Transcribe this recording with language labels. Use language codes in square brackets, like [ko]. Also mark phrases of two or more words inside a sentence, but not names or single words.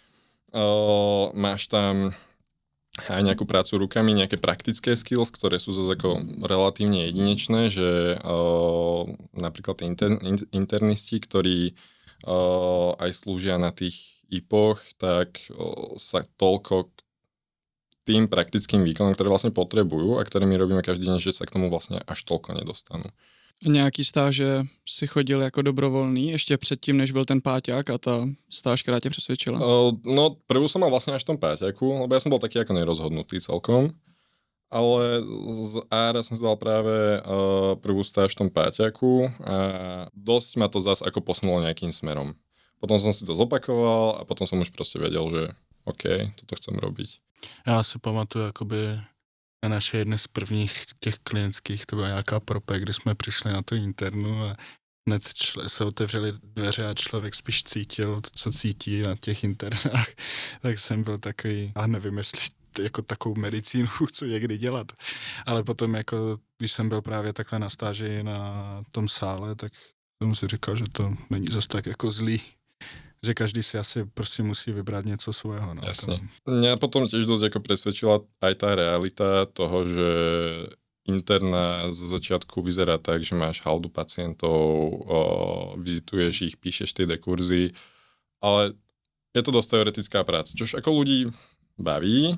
[sk] Máš tam aj nejakú prácu rukami, nejaké praktické skills, ktoré sú zase ako relatívne jedinečné, že napríklad tí internisti, ktorí aj slúžia na tých IPOch, tak sa toľko k tým praktickým výkonom, ktoré vlastne potrebujú a ktoré my robíme každý deň, že sa k tomu vlastne až toľko nedostanú. [cs] Nějaký stáže si chodil jako dobrovolný ještě předtím, než byl ten páťák a ta stáž, která tě přesvědčila? No, [sk] prvú som mal vlastne až v tom páťaku, lebo ja som bol taký ako nerozhodnutý celkom, ale z ára som si dal práve prvú stáž v tom páťaku a dosť ma to zase ako posunulo nejakým smerom. Potom som si to zopakoval a potom som už proste vedel, že OK, toto chcem robiť. [cs] Já si pamatuju jakoby na naše jedny z prvních těch klinických, to byla nějaká prope, kdy jsme přišli na tu internu a hned se otevřely dveře a člověk spíš cítil to, co cítí na těch internách. Tak jsem byl takový, a nevím, jestli jako takovou medicínu chci někdy dělat. Ale potom, jako, když jsem byl právě takhle na stáži na tom sále, tak jsem si říkal, že to není zase tak jako zlý. Že každý si asi prostě musí vybrať něco svého. No. [sk] Jasne. Mňa potom tiež dosť ako presvedčila aj tá realita toho, že interná zo začiatku vyzerá tak, že máš haldu pacientov, vizituješ ich, píšeš tie dekurzy, ale je to dosť teoretická práca, čož ako ľudí baví.